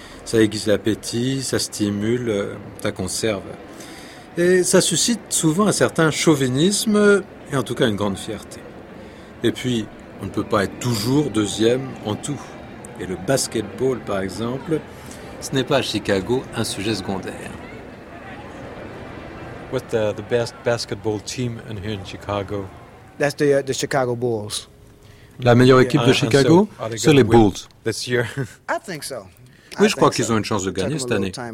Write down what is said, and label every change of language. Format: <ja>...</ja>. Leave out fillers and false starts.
<fr>Ça aiguise l'appétit, ça stimule, ça conserve. Et ça suscite souvent un certain chauvinisme et en tout cas une grande fierté. Et puis, on ne peut pas être toujours deuxième en tout. Et le basketball, par exemple, ce n'est pas à Chicago un sujet secondaire.</fr> <en>What the best basketball team in here in Chicago? That's the Chicago Bulls.</en> <fr>La meilleure équipe de Chicago, c'est les Bulls.</fr> <en>This year. I think so.</en> <fr>Oui, je crois qu'ils ont une chance de gagner cette année.</fr>